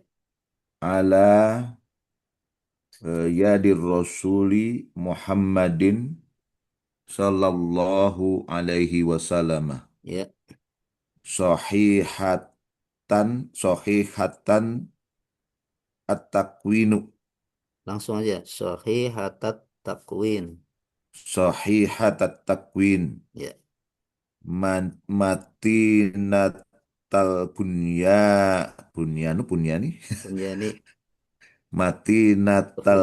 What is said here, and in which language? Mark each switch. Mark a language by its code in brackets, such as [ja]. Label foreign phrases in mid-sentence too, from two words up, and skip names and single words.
[ar] على يد الرسول محمد صلى الله عليه وسلم [id] ya. [ar] صحيحة التكوين [id] Langsung aja. [ar] صحيحة التكوين. صحيحة التكوين [id] Ya, [ar] متينة البنيان Bunyani. matinatal